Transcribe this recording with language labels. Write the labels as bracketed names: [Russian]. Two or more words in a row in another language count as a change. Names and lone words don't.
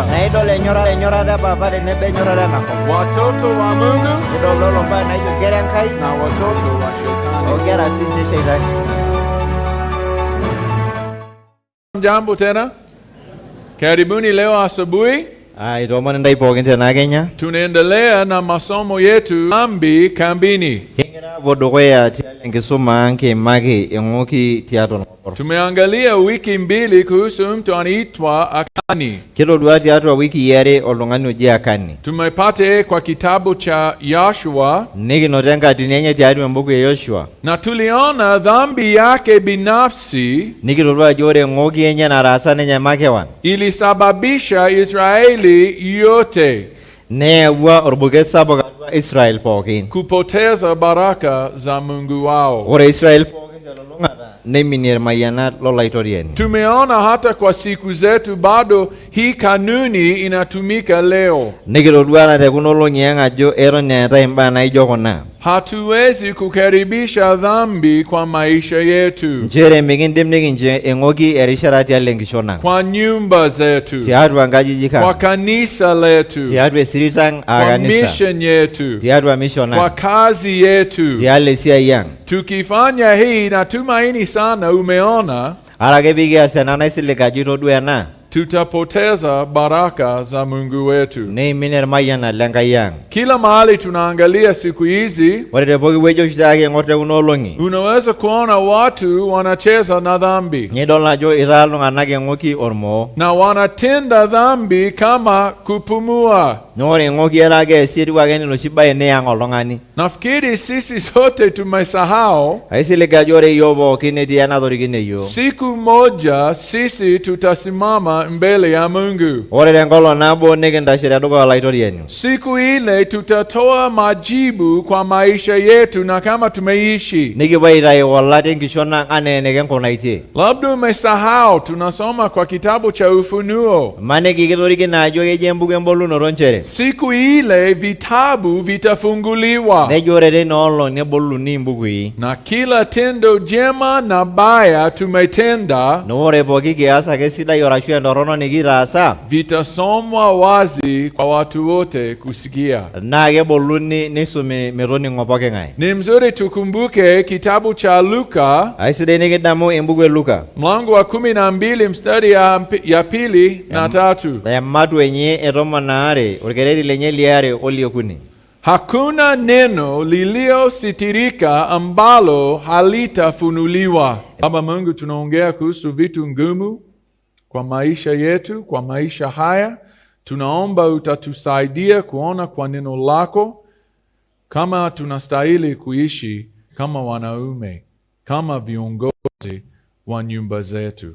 [Masai] Nedole enyorara baba de nebe enyorara nako. [Swahili] watoto wa Mungu [Masai] Nedololo mba na yo gerenkai. [Swahili] na watoto wa shetani. [Masai] Ogera sinte sheitani. [Swahili] Jambo tena, karibuni leo asubuhi. [Masai] Itomoni ndai pookin tena Kenya. [Swahili] Tunaendelea na masomo yetu dhambi kambini. [Masai] Kingira bodukuya tialo enkisuma kiimaki eng'oki tiatua ng'opor. [Swahili] Tumeangalia wiki mbili kuhusu mtu anaitwa Akani. [Masai] Kitodua tiatua wiki are oltung'ani oji Akani. [Swahili] Tumepata kwa kitabu cha Yoshua [Masai] Nikinoto enkatini enye tiatua embuku e Yoshua. [Swahili] na tuliona dhambi yake binafsi [Masai] Nikitodua ajo ore eng'oki enye nataasa ninye makewan [Swahili] ilisababisha Israeli yote [Masai] neyawua orbuket sapuk atua Israel pookin. [Swahili] kupoteza baraka za Mungu wao. [Masai] Ore Israel pookin telulung'ata neiminie irmayianat lolaitoriani. [Swahili] Tumeona hata kwa siku zetu bado hii kanuni inatumika leo. [Masai] Nikitodua na tekuna olong'i ang' ajo eton eetai imbaa naijo kuna. [Swahili] Hatuwezi kukaribisha dhambi kwa maisha yetu, [Masai] Nchere mikindim nikincho eng'oki erishata tialo enkishon ang'. [Swahili] kwa nyumba zetu, [Masai] Tiatua nkajijik [Swahili] kwa [Masai] ang'. [Swahili] kanisa letu, [Masai] Tiatua esirit ang' aa [Swahili] kwa kanisa. mission yetu, [Masai] Tiatua mission [Swahili] kwa [Masai] ang'. [Swahili] kazi yetu. [Masai] Tialo esiai ang'. [Swahili] Tukifanya hii, natumaini sana umeona, [Masai] Ore ake pikias ena naisilig ajo itodua ena, [Swahili] tutapoteza baraka za Mungu wetu. [Masai] neimin irmayianat lenkai ang'. [Swahili] Kila mahali tunaangalia siku hizi, [Masai] Ore te pooki wueji oshi taake eng'or tekuna olong'i, [Swahili] unaweza kuona watu wanacheza na dhambi [Masai] nidol ajo itaa iltung'anak eng'oki ormoo. [Swahili] na wanatenda dhambi kama kupumua. [Masai] Na ore eng'oki etaa keesi etiu ake enoshi baye niyang' oltung'ani. [Swahili] Nafikiri sisi sote tumesahau, [Masai] Aisilig ajo ore iyiok pookin etii enatorikine iyiok. [Swahili] siku moja sisi tutasimama mbele ya Mungu. [Masai] Ore tenkolong' nabo nikintashe tedukuya olaitoriani. [Swahili] Siku ile tutatoa majibu kwa maisha yetu na kama tumeishi. [Masai] Nikipuo aitayu olat enkishon ang' anaa enikinkunaitie. [Swahili] Labda umesahau, tunasoma kwa kitabu cha Ufunuo. [Masai] Maniki kitorikine ajo keji embuku embolunoto nchere. [Swahili] Siku ile vitabu vitafunguliwa [Masai] Nejo ore teina olong' neboluni imbukui. [Swahili] na kila tendo jema na baya tumetenda [Masai] Na ore pooki kias ake sidai orashu entorrono nikitaasa, [Swahili] vitasomwa wazi kwa watu wote kusikia. [Masai] naa keboluni nisumi metoning'o pooki ng'ae. [Swahili] Ni mzuri tukumbuke kitabu cha Luka [Masai] Aisidai nikidamu embuku e Luka. [Swahili] mlango wa 12 mstari ya pili na tatu. [Masai] Ematu enye etomon aare, orkereri lenye liare oliokuni. [Swahili] Hakuna neno liliositirika ambalo halitafunuliwa. Baba Mungu, tunaongea kuhusu vitu ngumu kwa maisha yetu, kwa maisha haya. Tunaomba utatusaidia kuona kwa neno lako kama tunastahili kuishi kama wanaume, kama viongozi wa nyumba zetu.